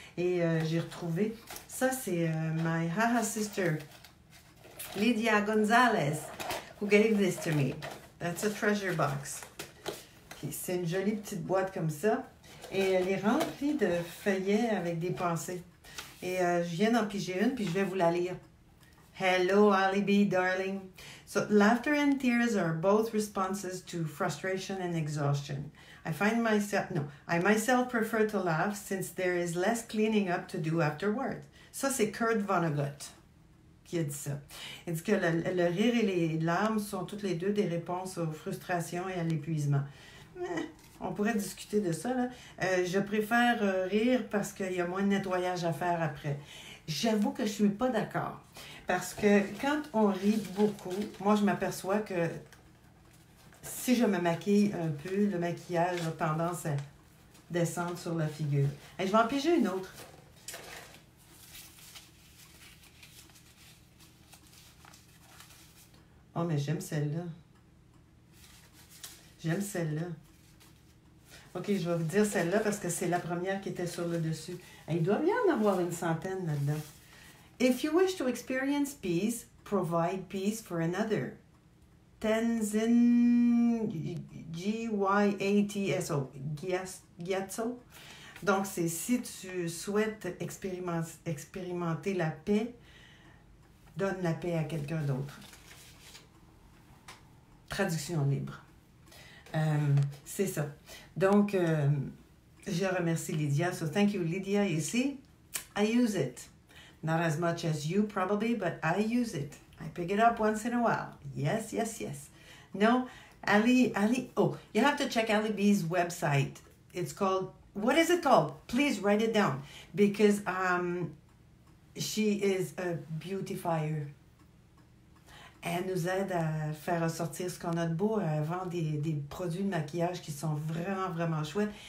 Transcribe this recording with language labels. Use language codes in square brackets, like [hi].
[fr] Et j'ai retrouvé, ça c'est [en] my haha sister, Lydia Gonzalez, who gave this to me. That's a treasure box. [fr] Puis c'est une jolie petite boîte comme ça. Et elle est remplie de feuillets avec des pensées. Et je viens d'en piger une, puis je vais vous la lire. [en] Hello, Ali B, darling. So, laughter and tears are both responses to frustration and exhaustion. I myself prefer to laugh since there is less cleaning up to do afterward. [fr] Ça, c'est Kurt Vonnegut qui a dit ça. Il dit que le rire et les larmes sont toutes les deux des réponses aux frustrations et à l'épuisement. On pourrait discuter de ça, là. Je préfère rire parce qu'il y a moins de nettoyage à faire après. J'avoue que je ne suis pas d'accord. Parce que quand on rit beaucoup, moi, je m'aperçois que si je me maquille un peu, le maquillage a tendance à descendre sur la figure. Et je vais en piger une autre. Oh, mais j'aime celle-là. J'aime celle-là. OK, je vais vous dire celle-là parce que c'est la première qui était sur le dessus. Il doit bien en avoir une centaine là-dedans. [en] If you wish to experience peace, provide peace for another. Tenzin Gyatso. Gyatso. [fr] Donc, c'est si tu souhaites expérimenter la paix, donne la paix à quelqu'un d'autre. Traduction libre. C'est ça. Donc, je remercie Lydia. [en] So, thank you, Lydia. You see, I use it. Not as much as you probably, but I use it. I pick it up once in a while. Yes, yes, yes. No, Ali, oh, you have to check Ali B's website. It's called, what is it called? Please write it down. Because she is a beautifier. [fr] Elle nous aide à faire ressortir ce qu'on a de beau. Elle vend des produits de maquillage qui sont vraiment, vraiment chouettes.